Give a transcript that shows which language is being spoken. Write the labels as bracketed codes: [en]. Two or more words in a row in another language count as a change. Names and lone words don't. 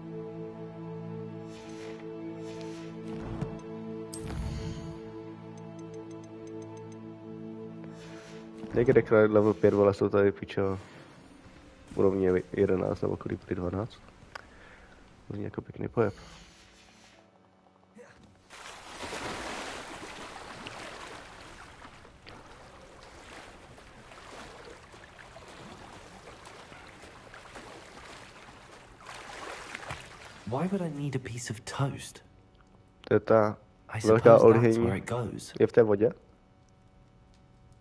[cs] Někde level 5, vole, jsou tady pičo úrovně 11 nebo kolik 12. Zní jako pěkný pojeb. [en] Why would I need a piece of toast? [cs] To je ta velká olhyň. Je v té vodě?